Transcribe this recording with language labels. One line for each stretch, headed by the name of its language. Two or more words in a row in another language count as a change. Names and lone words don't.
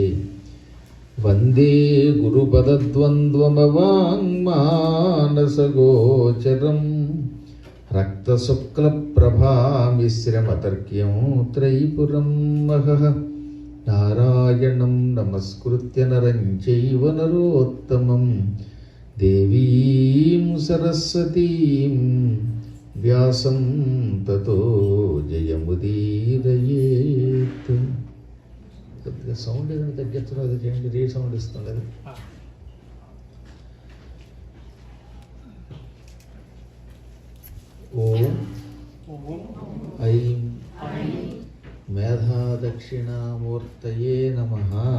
Sanskrit: वन्दे गुरुपदद्वन्द्वमवाङ्मानसगोचरं रक्तशुक्लप्रभामिश्रमतर्क्यं त्रयीपुरं महः। नारायणं नमस्कृत्य नरं चैव नरोत्तमं देवीं सरस्वतीं व्यासं ततो जयमुदीरयेत्।
Telugu: కొద్దిగా సౌండ్ ఏదైనా తగ్గించడం అది చేయండి, రీ సౌండ్ ఇస్తుండదు.
Sanskrit: ఓం ఐం మేధాదక్షిణామూర్తయే నమః.